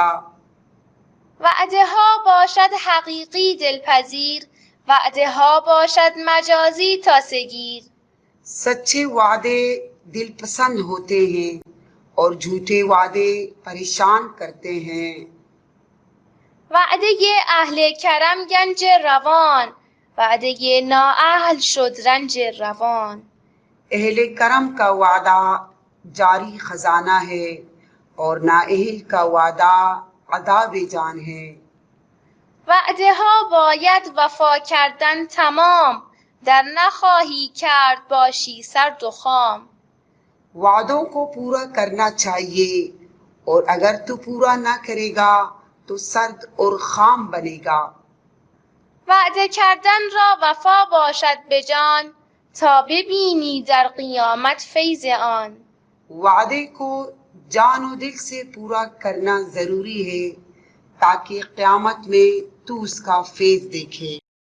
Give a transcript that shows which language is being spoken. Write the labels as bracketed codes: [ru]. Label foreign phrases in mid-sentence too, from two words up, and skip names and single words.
[fa] وعده ها باشد حقیقی دلپذیر، وعده ها باشد مجازی تاسگیر. [ur] سچے وعدے دل پسند ہوتے ہیں اور جھوٹے وعدے پریشان کرتے ہیں. [fa] وعده اهل کرم گنج روان، وعده نااهل شد رنج روان. [ur] اہل کرم کا وعدہ جاری خزانہ ہے اور نااہل کا وعدہ عذاب جان ہے. [fa] وعده ها باید وفا کردن تمام، در نخواهی کرد باشی سرد و خام. [ur] وعدوں کو پورا کرنا چاہیے اور اگر تو پورا نہ کرے گا تو سرد اور خام بنے گا. [fa] وعده کردن را وفا باشد به جان، تا ببینی در قیامت فیض آن. [ur] وعدے کو جان و دل سے پورا کرنا ضروری ہے تاکہ قیامت میں تو اس کا فیض دیکھے.